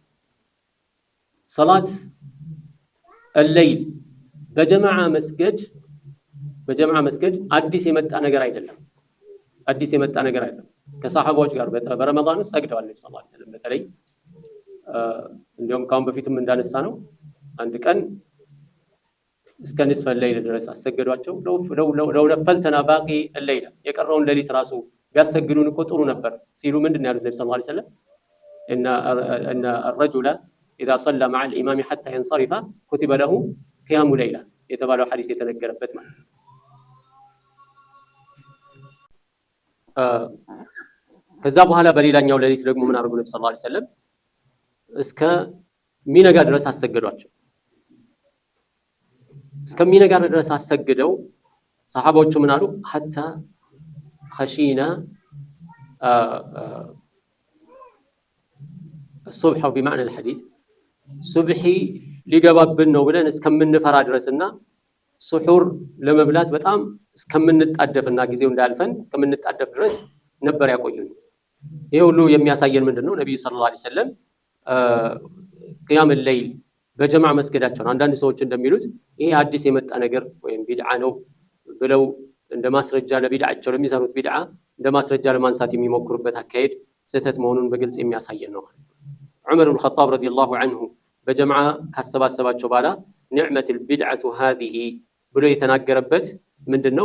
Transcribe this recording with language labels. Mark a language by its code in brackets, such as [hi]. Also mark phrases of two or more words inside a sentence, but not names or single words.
[ar] صلاة الليل [am] በጀማዓ መስገድ አዲስ የመጣ ነገር አይደለም። ከሰሃባዎች ጋር በረመዳን ውስጥ ሰግደዋል ነብዩ [ar] صلى الله عليه وسلم። [am] በተለይ እንደውም ካሁን በፊትም እንዳነሳ ነው አንድ ቀን እስከ [ar] نصف الليل [am] ድረስ አሰገዷቸው። [ar] لو نفلتنا باقي الليل [am] የቀረውን ሌሊት ራሱ ቢያሰግዱን እኮ ጥሩ ነበር ሲሉ ምንድነው ያሉት ነብዩ [ar] صلى الله عليه وسلم? ان الرجل اذا صلى مع الامام حتى ينصرف كتب له قيام ليله [am] የተባለው ሐዲስ የተነገረበት ማለት ነው። ከዛ በኋላ በሌላኛው ሌሊት ደግሞ ምን አድርጉ ነብዩ [ar] صلى الله عليه وسلم? [am] እስከ ሚነጋ ድረስ አሰገዷቸው። እስከሚነጋ ድረስ አሰግደው ሰሃባዎቹ ምን አሉ? [ar] حتى خشينا الصبح بمعنى الحديث [am] ሱብሂ ሊገባብን ነው ብለን እስከምንፈራ ድረስና ሱሑር ለመብላት በጣም እስከምንጣደፍና ጊዜው እንዳልፈን እስከምንጣደፍ ድረስ ነበር ያቆዩን። ይሄ ሁሉ የሚያሳየን ምንድነው? ነብዩ [ar] صلى الله عليه وسلم قيام الليل [am] በጀማዓ መስገዳቸው። አንዳንድ ሰዎች እንደሚሉት ይሄ አዲስ የመጣ ነገር ወይም ቢድዓ ነው ብለው እንደ ማስረጃ ለቢድዓቸው ለሚሰሩት ቢድዓ እንደ ማስረጃ ለማንሳት የሚሞክሩበት አካሄድ ስህተት መሆኑን በግልጽ የሚያሳየን ነው ማለት ነው። ዑመር ኢብኑ ኸጣብ [ar] رضي الله عنه [am] በጀማዓ ካሰባሰባቸው በኋላ [ar] نعمت البدعة هذه [am] ብሎ የተናገረበት ምንድነው?